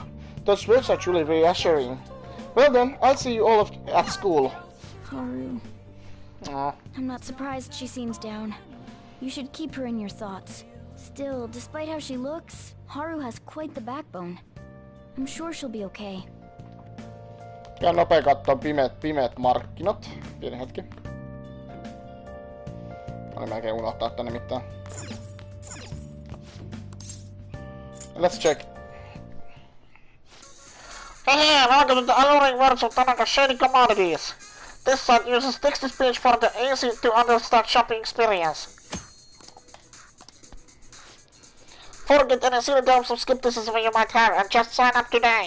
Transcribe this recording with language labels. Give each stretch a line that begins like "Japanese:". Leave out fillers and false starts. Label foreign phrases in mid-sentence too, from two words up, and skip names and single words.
English: Those words are truly reassuring. Well then, I'll see you all at school. Haru. Aww. I'm not surprised she seems down. You should keep her in your thoughts. Still, despite how she looks, Haru has quite the backbone. I'm sure she'll be okay.
Finnish: Ja nopea kattoo pimeät markkinat. Pieni hetki. Mä olin melkein unohtaa tänne mitään.
English: Let's check. Hey, welcome to the alluring words of Tanaka Shady Commodities. This site uses text-to-speech for the easy-to-understand shopping experience. Forget any silly doubts of skepticism you might have and just sign up today.